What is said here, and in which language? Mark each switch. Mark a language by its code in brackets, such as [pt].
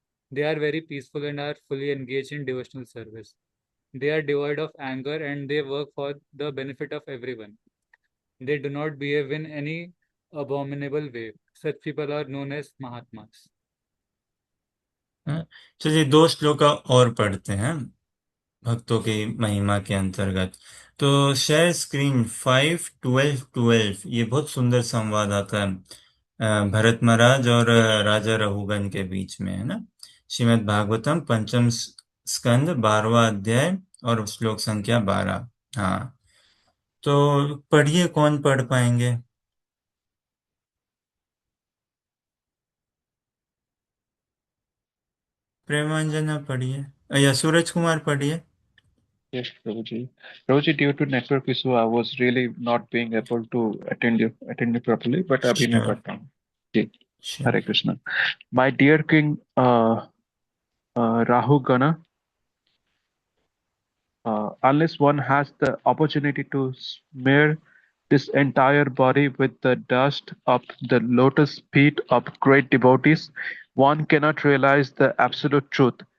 [en] They are very peaceful and are fully engaged in devotional service. They are devoid of anger and they work for the benefit of everyone. They do not behave in any abominable way. Such people are known as Mahatmas. [hi] चलिए 2 श्लोक और पढ़ते हैं भक्तों की महिमा के अंतर्गत। तो शेयर स्क्रीन 5:12:12, ये बहुत सुंदर संवाद आता है भरत महाराज और राजा रघुगन के बीच में, है ना? श्रीमद् भागवतम पंचम स्कंद 12वां अध्याय और श्लोक संख्या 12। हाँ, तो पढ़िए, कौन पढ़ पाएंगे? प्रेमांजना पढ़िए, या सूरज कुमार पढ़िए। [en] Yes, Prabhuji. Prabhuji, due to network issue, I was really not being able to attend you properly, but [hi] abhi मैं [en] sure [hi] पढ़ता हूँ. जी, [en] Sure. Hare Krishna. My dear King Rahu Gana, unless one has the opportunity to smear this entire body with the dust of the lotus feet of great devotees, one cannot realize the absolute truth.